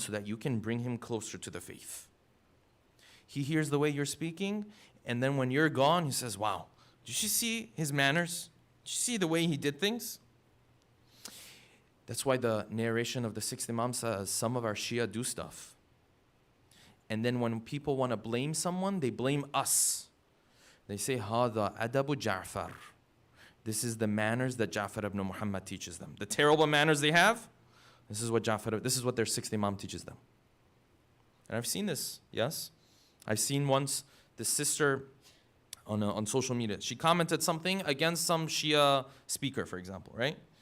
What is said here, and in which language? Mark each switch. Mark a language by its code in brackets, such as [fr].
[en] So that you can bring him closer to the faith. He hears the way you're speaking, and then when you're gone, he says, wow, did you see his manners? Did you see the way he did things? That's why the narration of the 6th Imam says some of our Shia do stuff. And then when people want to blame someone, they blame us. They say, [ar] هَذَا أَدَبُ جَعْفَرْ. [en] This is the manners that Ja'far ibn Muhammad teaches them. The terrible manners they have, this is what their 6th Imam teaches them. And I've seen this, yes? I've seen once the sister on social media. She commented something against some Shia speaker, for example, right?